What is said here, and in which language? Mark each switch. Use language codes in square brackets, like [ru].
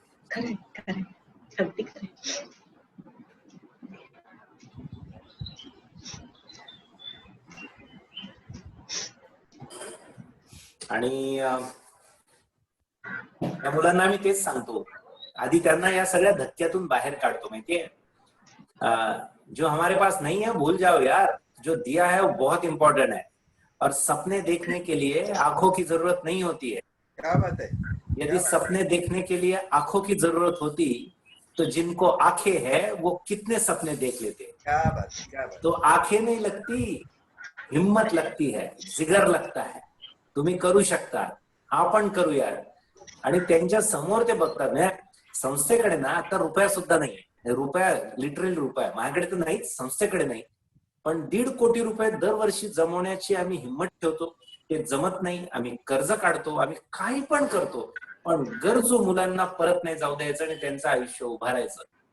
[mr] खरंय खरंय अगदी खरंय. आणि या मुलांना मी तेच सांगतो, आधी त्यांना या सगळ्या धक्क्यातून बाहेर काढतो. माहितीये, [hi] जो हमारे पास नहीं है भूल जाओ यार, जो दिया है वो बहुत इंपॉर्टेंट है और सपने देखने के लिए आंखों की जरूरत नहीं होती है. क्या बात है. यदि सपने देखने के लिए आंखों की जरूरत होती तो जिनको आंखें हैं वो कितने सपने देख लेते. क्या बात, क्या बात. तो आंखें नहीं लगती, हिम्मत लगती है, जिगर लगता है. [mr] तुम्ही करू शकता, आपण करूया. आणि त्यांच्या समोर ते बघतात. संस्थेकडे ना आता रुपया सुद्धा नाही. रुपया लिटरली रुपया माझ्याकडे तर नाहीच, संस्थेकडे नाही, पण 1.5 कोटी रुपये दरवर्षी जमवण्याची आम्ही हिंमत ठेवतो. ते जमत नाही, आम्ही कर्ज काढतो, आम्ही काही पण करतो, पण गरजू मुलांना परत नाही जाऊ द्यायचं आणि त्यांचं आयुष्य उभारायचं.